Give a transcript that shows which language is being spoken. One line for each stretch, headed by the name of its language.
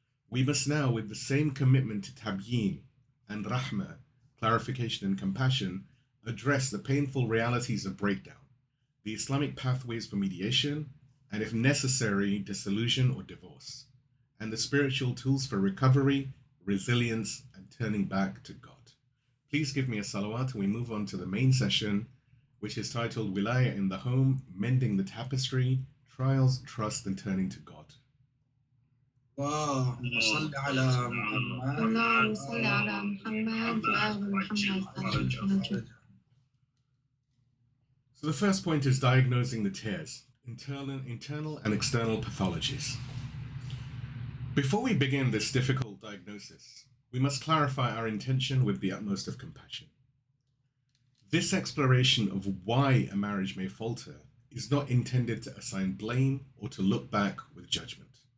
English: We must now, with the same commitment to tabyeen and rahmah, clarification and compassion, address the painful realities of breakdown, the Islamic pathways for mediation, and if necessary, dissolution or divorce, and the spiritual tools for recovery, resilience, and turning back to God. Please give me a salawat and we move on to the main session, which is titled Wilayah in the Home, Mending the Tapestry, Trials, Trust, and Turning to God.
Arabic: اللهم صل على محمد. اللهم صل على محمد وآل محمد.
English: So the first point is diagnosing the tears, internal and external pathologies. Before we begin this difficult diagnosis, we must clarify our intention with the utmost of compassion. This exploration of why a marriage may falter is not intended to assign blame or to look back with judgment.